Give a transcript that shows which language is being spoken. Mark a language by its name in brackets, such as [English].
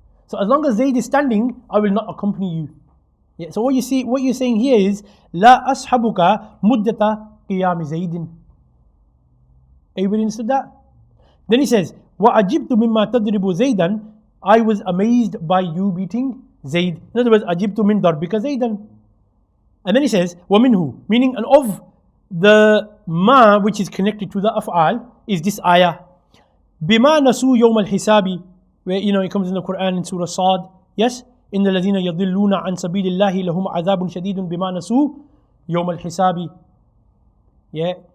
[English] So as long as Zayd is standing, I will not accompany you. Yeah. So what you're saying here is, [Arabic] La ashabuka muddata qiyam Zaydin. [English] Everybody understood that? Then he says, [Arabic] وَعَجِبْتُ مِمَّا تَضْرِبُ زَيْدًا, [English] I was amazed by you beating Zayd. In other words, [Arabic] عَجِبْتُ مِنْ ضَرْبِكَ زَيْدًا. [English] And then he says, وَمِنْهُ, meaning, and of the ma which is connected to the af'al is this ayah. [Arabic] بِمَا نَسُوا يَوْمَ الْحِسَابِ, [English] where it comes in the Quran in Surah Sad. [Arabic] Yes? إِنَّ الَّذِينَ يَضِلُّونَ عَنْ سَبِيلِ اللَّهِ لَهُمْ عَذَابٌ شَدِيدٌ بِمَا نَسُوا يَوْمَ الْحِسَابِ. Yeah.